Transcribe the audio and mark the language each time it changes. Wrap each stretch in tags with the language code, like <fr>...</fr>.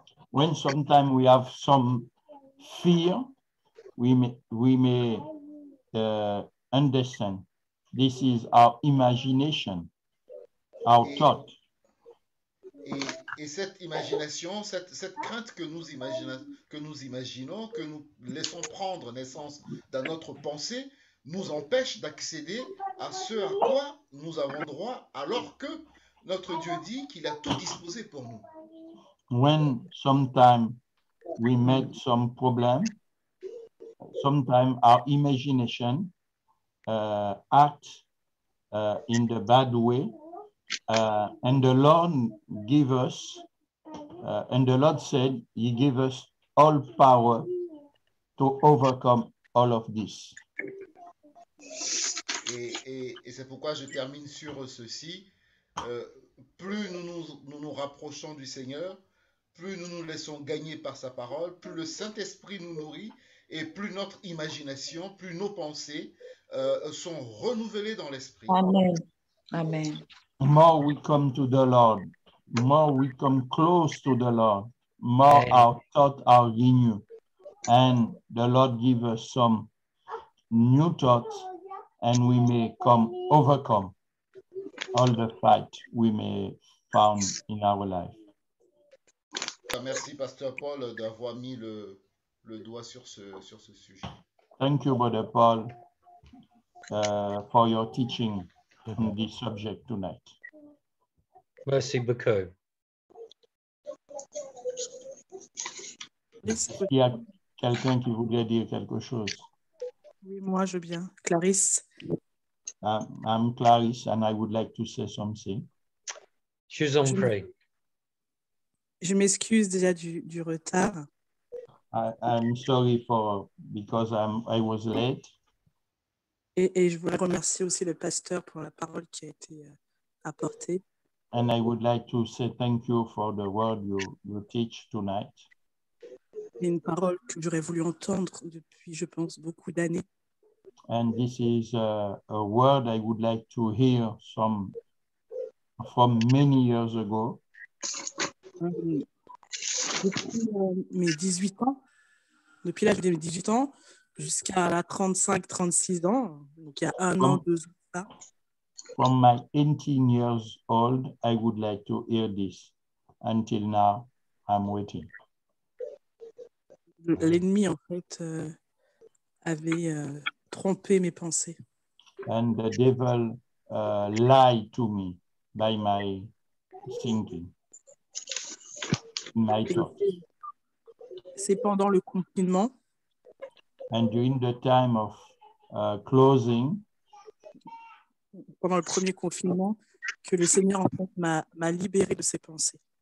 <en>When sometimes we have some fear, we may understand this is our imagination, our thought.</en> <fr>Et cette imagination, cette crainte que nous imaginons, que nous laissons prendre naissance dans notre pensée, nous empêche d'accéder à ce à quoi nous avons droit, alors que notre Dieu dit qu'il a tout disposé pour nous.</fr> <en>When sometimes we make some problem, sometimes our imagination acts in the bad way, and the Lord give us, and the Lord said, He gave us all power to overcome all of this.</en> <fr>Et c'est pourquoi je termine sur ceci. Plus nous nous rapprochons du Seigneur, plus nous nous laissons gagner par sa parole, plus le Saint-Esprit nous nourrit et plus notre imagination, plus nos pensées sont renouvelés dans l'esprit. Amen. Amen.</fr> <en>more we come to the Lord, more we come close to the Lord, more Amen. our thoughts are renewed. And the Lord give us some new thoughts, and we may overcome all the fight we may found in our life.</en> <fr>Merci, Pasteur Paul, d'avoir mis le doigt sur ce sujet.</fr> <en>Thank you, Brother Paul, for your teaching on this subject tonight.</en> <fr>Merci beaucoup. Il y a quelqu'un qui voudrait dire quelque chose. Oui, moi, je viens. Clarisse.</fr> <en>I'm Clarisse, and I would like to say something.</en> <fr>Je vous en Je- prie. Je m'excuse déjà du retard.</fr> <en>I'm sorry because I was late.</en> <fr>Et je voudrais remercier aussi le pasteur pour la parole qui a été apportée.</fr> <en>And I would like to say thank you for the word you teach tonight.</en> <fr>C'est une parole que j'aurais voulu entendre depuis, je pense, beaucoup d'années.</fr> <en>And this is a word I would like to hear from many years ago.</en> <fr>Depuis mes 18 ans, depuis l'âge de mes 18 ans jusqu'à la 35-36 ans, donc il y a 1 an, 2 ans, ça.</fr> <en>From my 18 years old, I would like to hear this. Until now, I'm waiting.</en> <fr>L'ennemi, en fait, avait trompé mes pensées.</fr> <en>And the devil lied to me by my thinking, my</en> <fr>Et</fr> <en>thoughts.</en> <fr>c'est pendant le confinement,</fr> <en>And during the time of closing,</en> <fr>pendant le premier confinement, que le Seigneur, en fait, m'a libéré de ces pensées.</fr>